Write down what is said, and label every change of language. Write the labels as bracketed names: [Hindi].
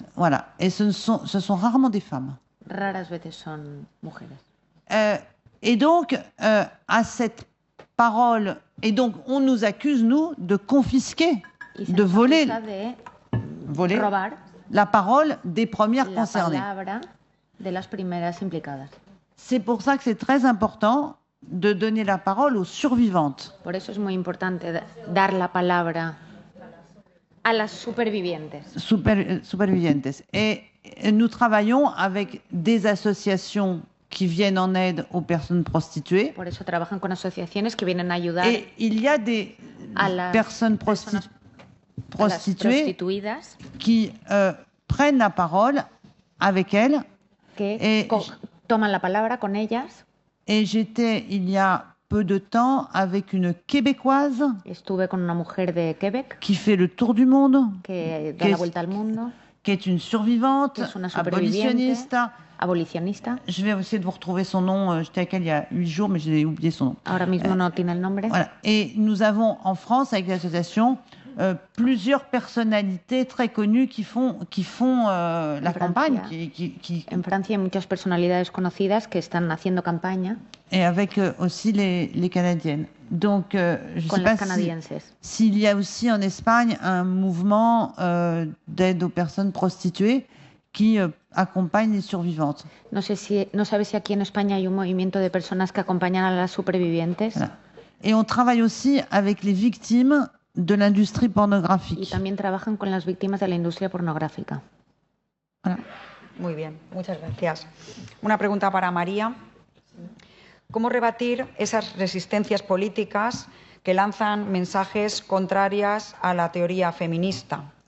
[French] Voilà, et ce sont rarement des femmes. [Spanish] Raras veces son mujeres. [French] Et donc, à cette parole, et donc on nous accuse, nous, de confisquer de voler, [Spanish] robar [French] la parole des premières [Spanish] la [French] concernées. [Spanish] palabra de las primeras implicadas. [French] C'est pour ça que c'est très important de donner la parole aux survivantes. [Spanish] Por eso es muy importante dar la palabra a las supervivientes. Supervivientes. [French] Et nous travaillons avec des associations qui viennent en aide aux personnes prostituées. [Spanish] Por eso trabajan con asociaciones que vienen a ayudar [French] Et il y a des personnes prostituées [Spanish] prostituidas [French] qui prennent la parole avec elles. [Spanish] que toman la palabra con ellas. [French] Et j'étais il y a peu de temps avec une Québécoise [Spanish] Estuve con una mujer de Québec [French] qui fait le tour du monde, [Spanish] que da la vuelta al mundo, [French] qui est une survivante, [Spanish] que es una superviviente, [French] abolitionniste. [Spanish] abolicionista. [French] Je vais essayer de vous retrouver son nom. J'étais avec elle il y a 8 jours, mais j'ai oublié son nom. [Spanish] Ahora mismo no tiene el nombre. [French] Voilà. Et nous avons en France, avec l'association, plusieurs personnalités très connues qui font la campagne. [Spanish] En Francia hay muchas personalidades conocidas que están haciendo campaña. [French] Et avec aussi les Canadiennes. Donc, je ne sais pas s'il y a aussi en Espagne un mouvement d'aide aux personnes prostituées qui accompagne les survivantes. [Spanish] No sabes si aquí en España hay un movimiento de personas que acompañan a las supervivientes. [French] Voilà. Et on travaille aussi avec les victimes de l'industrie pornographique. [Spanish] Y también trabajan con las víctimas de la industria pornográfica. [French] Voilà. [Spanish] Muy bien, muchas gracias. Una pregunta para María. ¿Cómo rebatir esas resistencias políticas que lanzan mensajes contrarios a la teoría feminista?